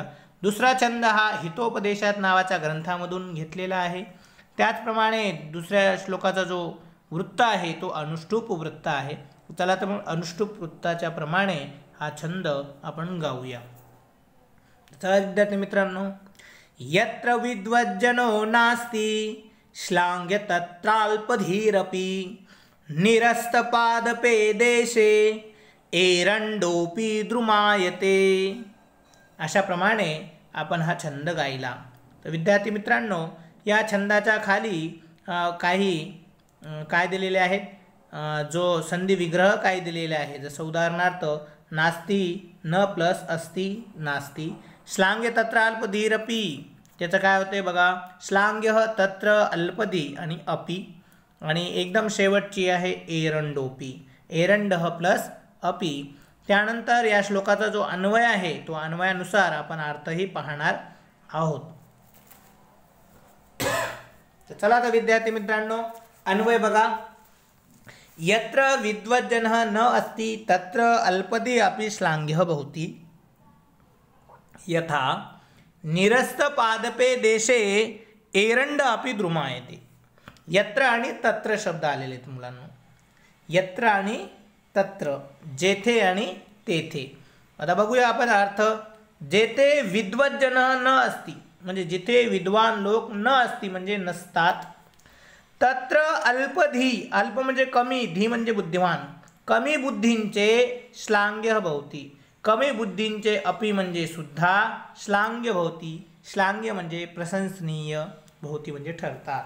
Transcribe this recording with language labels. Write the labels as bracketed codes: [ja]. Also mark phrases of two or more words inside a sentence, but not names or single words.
[mr] दुसरा छंद हा हितोपदेशात नावाच्या ग्रंथामधून घेतलेला आहे. त्याचप्रमाणे दुसऱ्या श्लोकाचा जो वृत्त आहे तो अनुष्टुप वृत्त आहे. चला तर मग अनुष्टुप वृत्ताच्या प्रमाणे हा छंद आपण गाऊया. चला विद्यार्थी मित्रांनो. [sa] यत्र विद्वज्जनो नास्ति श्लाघ्य तत्राल्पधीरपि निरस्तपादपे देशे एरंडोपी द्रुमायते. [mr] अशाप्रमाणे आपण हा छंद गायला. तर विद्यार्थी मित्रांनो, या छंदाच्या खाली काही काय दिलेले आहेत, जो संधी विग्रह काय दिलेले आहे. जसं उदाहरणार्थ नास्ती न प्लस अस्ति नास्ती, [sa] श्लाघ्य तत्र अल्पधीरपि, [mr] त्याचं काय होते बघा, [sa] श्लाघ्य तत्र अल्पधी [mr] आणि अपि, आणि एकदम शेवटची आहे एरंडोपी, एरंडः प्लस अपि. त्यानंतर या श्लोकाचा जो अन्वय आहे तो अन्वयानुसार आपण अर्थही पाहणार आहोत. चला तर विद्यार्थी मित्रांनो, अन्वय बघा. [sa] यत्र विद्वज्जनः न अस्ति तत्र अल्पदी अपि श्लाघ्यः भवति, यथा निरस्तपादपे देशे एरंड अपि द्रुमायते. [mr] यत्र आणि तत्र शब्द आलेले आहेत मुलांनो. यत्र आणि तत्र, जेथे आणि तेथे. आता बघूया आपण अर्थ. जेथे [sa] विद्वज्जन न असती [mr] म्हणजे जिथे विद्वान लोक न असती म्हणजे नसतात. [sa] तत्र अल्पधी, [mr] अल्प म्हणजे कमी, धी म्हणजे बुद्धिमान, कमी बुद्धींचे [sa] श्लाघ्य भवती, [mr] कमी बुद्धींचे अपि म्हणजे सुद्धा [sa] श्लाघ्य भवती, [mr] श्लाघ्य म्हणजे प्रशंसनीय, भवती म्हणजे ठरतात.